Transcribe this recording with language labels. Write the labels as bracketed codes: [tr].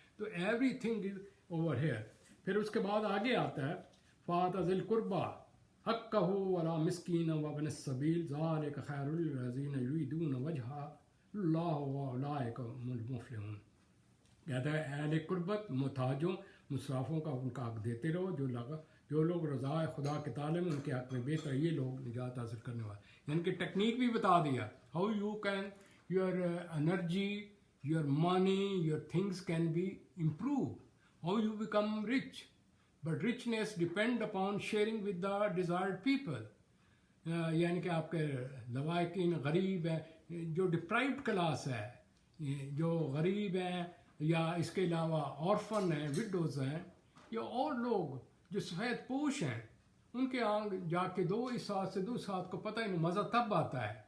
[ar] تو [en] Everything is over here. [ur] پھر اس کے بعد آگے آتا ہے [ar] فَآتِ ذِی الْقُرْبَىٰ حَقَّهُ وَلَا مِسْكِینًا وَابْنَ السَّبِیلِ ذَٰلِکَ خَیْرٌ لِّلَّذِینَ یُرِیدُونَ وَجْهَ اللَّهِ وَأُولَٰئِکَ هُمُ الْمُفْلِحُونَ. [ur] کہتا ہے اہل قربت محتاجوں مسافروں کا ان کا حق دیتے رہو، جو لوگ رضا خدا کے تعلیم ان کے حق میں بہتر، یہ لوگ نجات حاصل کرنے والے. یعنی کہ ٹیکنیک بھی بتا دیا [en] How you can your energy, your money, your things can be improved, how you become rich. But richness depend upon sharing with the desired people. [ur] یعنی کہ آپ کے لواحقین غریب ہیں، جو ڈپرائیوڈ کلاس ہے، جو غریب ہیں یا اس کے علاوہ آرفن ہیں، وڈوز ہیں، یا اور لوگ جو سفید پوش ہیں، ان کے آنکھ جا کے دو، اس ہاتھ سے دو، اس ہاتھ کو پتہ ہی نہیں، مزہ تب آتا ہے.